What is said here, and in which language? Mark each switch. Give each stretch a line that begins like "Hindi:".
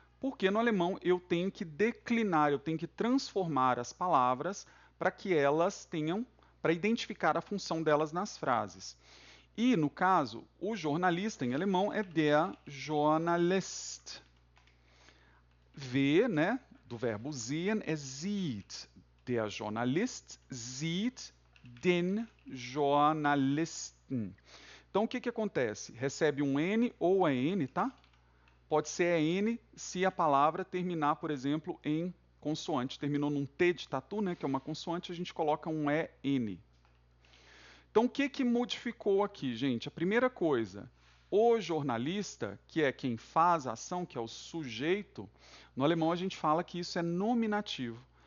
Portuguese: Porque no alemão eu tenho que declinar, eu tenho que transformar as palavras para que elas tenham, para identificar a função delas nas frases. E, no caso, o jornalista em alemão é
German: der Journalist.
Portuguese: Ver, né, do verbo sehen, é sieht.
German: Der Journalist sieht den Journalisten.
Portuguese: Então, o que, que acontece? Recebe um N ou é N, tá? Pode ser N se a palavra terminar, por exemplo, em consoante. Terminou num T de tatu, né, que é uma consoante, a gente coloca um EN. Então, o que, que modificou aqui, gente? A primeira coisa, o jornalista, que é quem faz a ação, que é o sujeito, no alemão a gente fala que isso é nominativo.